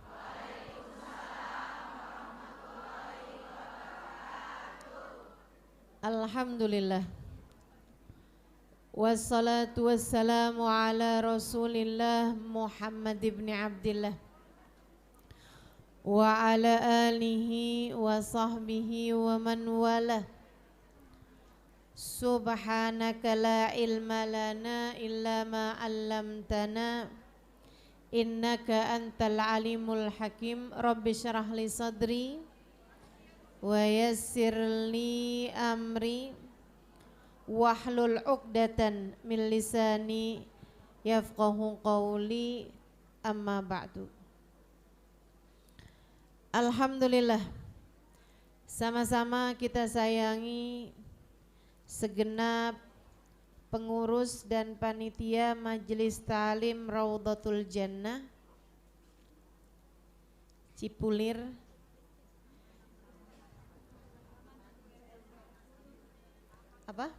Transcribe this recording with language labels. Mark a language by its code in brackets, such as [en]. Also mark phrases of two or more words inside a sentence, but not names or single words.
[ar] Alhamdulillah. والصلاة والسلام على رسول الله محمد بن عبد الله وعلى آله وصحبه ومن والاه. سبحانك لا علم لنا إلا ما علمتنا إنك أنت العليم الحكيم. رب اشرح لي صدري ويسر لي أمري واحلل عقدة من لساني يفقهوا قولي أما بعد. Alhamdulillah, [id] sama-sama kita sayangi segenap pengurus dan panitia Majelis Ta'lim Raudhatul Jannah Cipulir, apa?